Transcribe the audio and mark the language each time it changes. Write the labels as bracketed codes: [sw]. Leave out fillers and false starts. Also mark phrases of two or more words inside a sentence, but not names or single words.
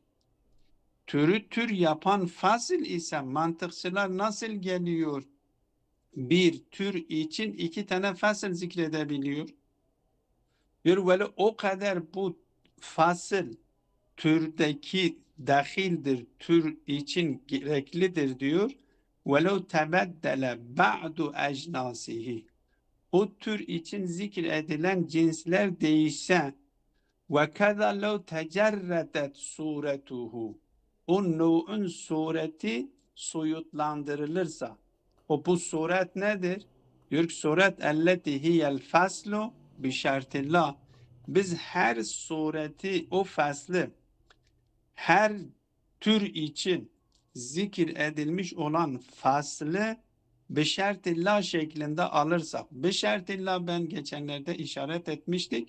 [tr] Türü tür yapan fasıl ise mantıkçılar nasıl geliyor? Bir tür için 2 tane fasıl zikredebiliyor. Diyor böyle o kadar bu fasıl türdeki dahildir, tür için gereklidir diyor. [ar] وَلَوْ تَبَدَّلَ بَعْدُ اَجْنَاسِهِ [tr] O tür için zikredilen cinsler değişse [ar] وَكَذَا لَوْ تَجَرَّدَتْ صُورَتُهُ [tr] O nev'ün sureti soyutlandırılırsa, bu suret nedir? Diyor ki suret [ar] اَلَّتِي هِيَ الْفَصْلُ بِشَرْتِ [tr] Biz her sureti, o faslı, her tür için zikir edilmiş olan faslı beşertillah şeklinde alırsak, beşertillah ben geçenlerde işaret etmiştik.